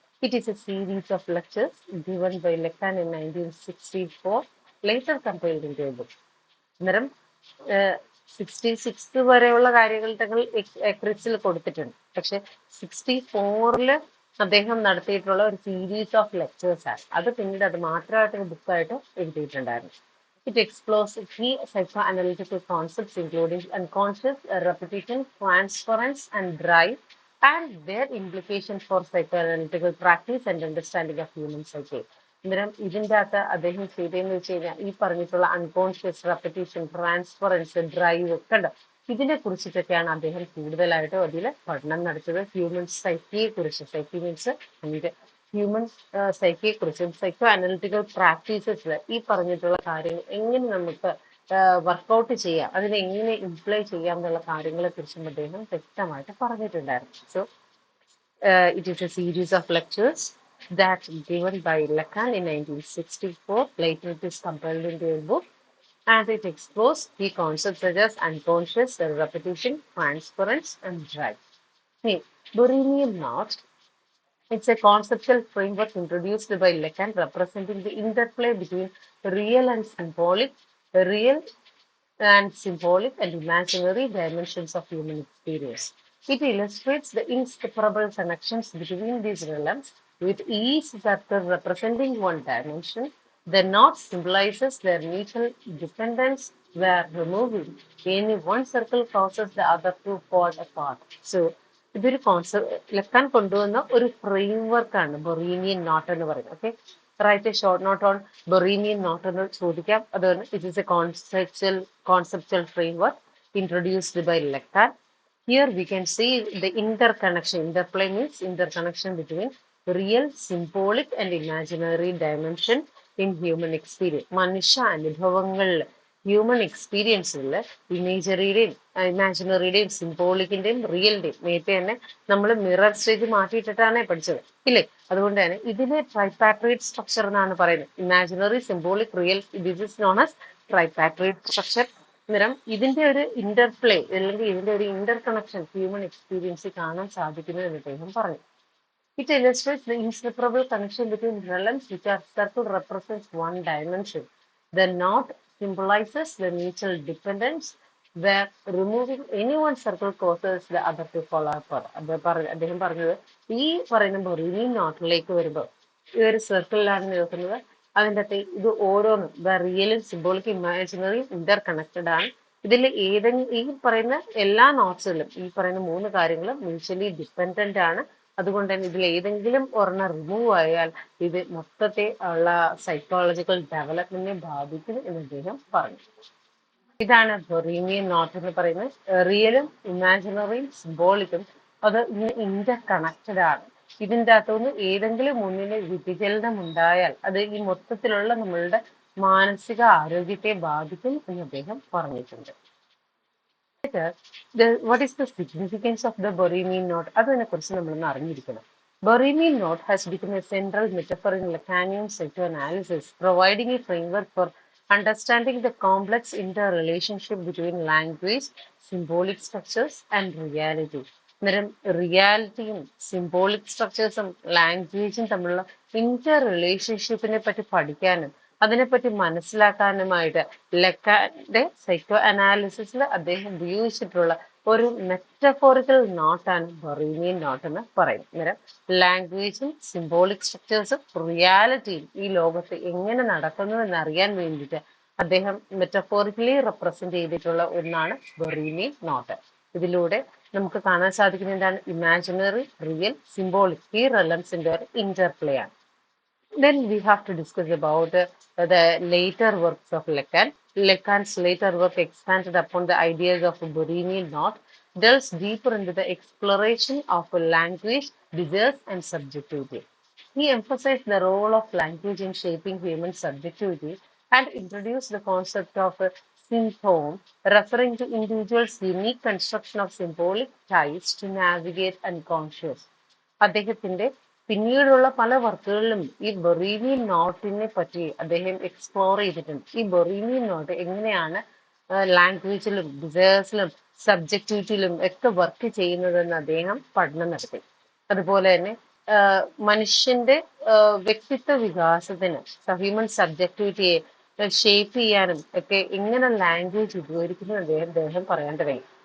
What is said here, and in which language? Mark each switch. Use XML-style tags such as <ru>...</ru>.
<en>It is a series of lectures given by Lacan in 1964, later compiled in a book.</en> <ml>അന്നേരം 66 വരെയുള്ള കാര്യങ്ങൾ തങ്ങൾ എക്രിസിൽ കൊടുത്തിട്ടുണ്ട്. പക്ഷെ 64 അദ്ദേഹം നടത്തിയിട്ടുള്ള ഒരു സീരീസ് ഓഫ് ലെക്ചേഴ്സ് ആണ്. അത് പിന്നീട് അത് മാത്രമായിട്ട് ഒരു ബുക്കായിട്ട് എഴുതിയിട്ടുണ്ടായിരുന്നു.</ml> <en>It explores key psychoanalytical concepts including unconscious, repetition, transference, and drive, and their implications for psychoanalytical practice and understanding of human psyche.</en> <ml>അന്നേരം ഇതിൻ്റെ അകത്ത് അദ്ദേഹം ചെയ്തതെന്ന് വെച്ച് കഴിഞ്ഞാൽ ഈ പറഞ്ഞിട്ടുള്ള അൺകോൺഷ്യസ്, റെപ്പറ്റീഷൻ, ട്രാൻസ്ഫറൻസ്, ഡ്രൈവ് ഒക്കെ ഉണ്ട്. ഇതിനെ കുറിച്ചിട്ടൊക്കെയാണ് അദ്ദേഹം കൂടുതലായിട്ടും അതിൽ പഠനം നടത്തിയത്. ഹ്യൂമൻ സൈക്കിയെ കുറിച്ച്, സൈക്കി മീൻസ് ഹ്യൂമൻ സൈക്കിയെ കുറിച്ചും സൈക്കോ അനലിറ്റിക്കൽ പ്രാക്ടീസസിൽ ഈ പറഞ്ഞിട്ടുള്ള കാര്യങ്ങൾ എങ്ങനെ നമുക്ക് വർക്കൗട്ട് ചെയ്യാം, അതിനെ എങ്ങനെ ഇംപ്ലൈ ചെയ്യാം എന്നുള്ള കാര്യങ്ങളെ കുറിച്ചും അദ്ദേഹം വ്യക്തമായിട്ട് പറഞ്ഞിട്ടുണ്ടായിരുന്നു.</ml> <en>So it is a series of lectures that given by Lacan in 1964. Later it is compiled into a book, and it explores key concepts such as unconscious, repetition, transference, and drive. Hey, Borrelian knot. It's a conceptual framework introduced by Lacan representing the interplay between real and symbolic, real and imaginary dimensions of human experience. It illustrates the inseparable connections between these realms, with each circle representing one dimension. The knot symbolizes their mutual dependence, where removing any one circle causes the other to fall apart.</en> <ml>So, ഇതൊരു ലക്കാൻ കൊണ്ടുവന്ന ഒരു framework ആണ് ബൊറീനിയൻ not എന്ന് പറയുന്നത്.</ml> <en>okay, write a short note on Borromean knot</en> <ml>എന്ന് ചോദിക്കാം. അതാണ്</ml> <en>It is a conceptual framework introduced by Lacan. Here we can see the interconnection. Interplay means interconnection between real, symbolic, and imaginary dimension in human experience.</en> <ml>മനുഷ്യ അനുഭവങ്ങളിൽ human എക്സ്പീരിയൻസിൽ ഇമേജറിയുടെയും ഇമാജിനറിയുടെയും സിംബോളിക്കിന്റെയും റിയലിന്റെയും നേരത്തെ തന്നെ നമ്മൾ mirror stage മാറ്റിയിട്ടിട്ടാണ് പഠിച്ചത് ഇല്ലേ. അതുകൊണ്ട് തന്നെ ഇതിനെ ട്രൈപാട്രിയേറ്റ് സ്ട്രക്ചർ എന്നാണ് പറയുന്നത്. Imaginary, symbolic, real,</ml> <en>This is known as tripartite structure.</en> <ml>അന്നേരം ഇതിന്റെ ഒരു ഇന്റർപ്ലേ അല്ലെങ്കിൽ ഇതിന്റെ ഒരു ഇന്റർ കണക്ഷൻ ഹ്യൂമൻ എക്സ്പീരിയൻസിൽ കാണാൻ സാധിക്കുന്നു എന്ന് അദ്ദേഹം പറഞ്ഞു.</ml> <en>It illustrates the inseparable connection between realms which are circle represents one dimension. The knot symbolizes the mutual dependence, where removing any one circle causes the other to fall apart.</en> <ml>അദ്ദേഹം പറഞ്ഞത് ഈ പറയുന്ന ബൊറീനിയൻ നോട്ടിലേക്ക് വരുമ്പോൾ ഈ ഒരു സർക്കിളിലാണ് നിൽക്കുന്നത്. അതിൻ്റെ അകത്ത് ഇത് ഓരോന്നും റിയലും സിംബോളിക് ഇമാജിനറിയും ഇന്റർ കണക്റ്റഡ് ആണ്. ഇതിൽ ഏതെങ്കിലും ഈ പറയുന്ന എല്ലാ നോട്ട്സുകളും ഈ പറയുന്ന മൂന്ന് കാര്യങ്ങളും മ്യൂച്വലി ഡിപ്പെൻഡന്റ് ആണ്. അതുകൊണ്ട് തന്നെ ഇതിൽ ഏതെങ്കിലും ഒരെണ്ണം റിമൂവ് ആയാൽ ഇത് മൊത്തത്തെ ഉള്ള സൈക്കോളജിക്കൽ ഡെവലപ്മെന്റിനെ ബാധിക്കും എന്ന് അദ്ദേഹം പറഞ്ഞു. ഇതാണ് ബൊറീനിയൻ നോട്ട് എന്ന് പറയുന്നത്. റിയലും ഇമാജിനറിയും സിംബോളിക്കും അത് ഇന്റർ കണക്റ്റഡ് ആണ്. ഇതിൻ്റെ അകത്തുനിന്ന് ഏതെങ്കിലും ഒന്നിന് വ്യതിചലനം ഉണ്ടായാൽ അത് ഈ മൊത്തത്തിലുള്ള നമ്മളുടെ മാനസിക ആരോഗ്യത്തെ ബാധിക്കും എന്ന് അദ്ദേഹം പറഞ്ഞിട്ടുണ്ട്.</ml> <en>What is the significance of the Borromeian knot?</en> <ml>അതിനെ കുറിച്ച് നമ്മളൊന്ന് അറിഞ്ഞിരിക്കണം.</ml> <en>Borromeian knot has become a central metaphor in Lacanian psychoanalysis, providing a framework for understanding the complex interrelationship between language, symbolic structures, and reality.</en> <ml>അന്നേരം റിയാലിറ്റിയും symbolic സ്ട്രക്ചേഴ്സും ലാംഗ്വേജും തമ്മിലുള്ള Inter റിലേഷൻഷിപ്പിനെ പറ്റി പഠിക്കാനും അതിനെപ്പറ്റി മനസ്സിലാക്കാനുമായിട്ട് ലക്കാന്റെ psycho അനാലിസിസിൽ അദ്ദേഹം ഉപയോഗിച്ചിട്ടുള്ള ഒരു മെറ്റഫോറിക്കൽ നോട്ടാണ് ബൊറീനിയൻ നോട്ട് എന്ന് പറയുന്നത്. അന്നേരം ലാംഗ്വേജും സിംബോളിക് സ്ട്രക്ചേഴ്സും റിയാലിറ്റിയും ഈ ലോകത്ത് എങ്ങനെ നടക്കുന്നു എന്നറിയാൻ വേണ്ടിയിട്ട് അദ്ദേഹം മെറ്റഫോറിക്കലി റെപ്രസെന്റ് ചെയ്തിട്ടുള്ള ഒന്നാണ് ബൊറീനിയൻ നോട്ട്. ഇതിലൂടെ നമുക്ക് കാണാൻ സാധിക്കുന്ന എന്താണ് ഇമാജിനറി, റിയൽ, സിംബോളിക് ഈ റെലംസിന്റെ ഒരു ഇന്റർപ്ലേ ആണ്.</ml> <en>Then we have to discuss about the later works of Lacan. Lacan's later work expanded upon the ideas of Borromeian knot, delves deeper into the exploration of language, desires, and subjectivity. He emphasized the role of language in shaping human subjectivity and introduced the concept of symptom, referring to individuals' unique construction of symbolic ties to navigate unconscious.</en> <ml>അദ്ദേഹത്തിന്റെ പിന്നീടുള്ള പല വർക്കുകളിലും ഈ ബെറീലിയൻ നോട്ടിനെ പറ്റി അദ്ദേഹം explore ചെയ്തിട്ടുണ്ട്. ഈ ബെറീലിയൻ not എങ്ങനെയാണ് ലാംഗ്വേജിലും ഡിസേഴ്സിലും സബ്ജക്റ്റിവിറ്റിയിലും ഒക്കെ വർക്ക് ചെയ്യുന്നതെന്ന് അദ്ദേഹം പഠനം നടത്തി. അതുപോലെ തന്നെ മനുഷ്യന്റെ വ്യക്തിത്വ വികാസത്തിന് ഹ്യൂമൻ സബ്ജക്റ്റിവിറ്റിയെ ഷേപ്പ് ചെയ്യാനും ഒക്കെ എങ്ങനെ ലാംഗ്വേജ് ഉപയോഗിക്കുന്നു അദ്ദേഹം പറയാൻ തുടങ്ങി.</ml>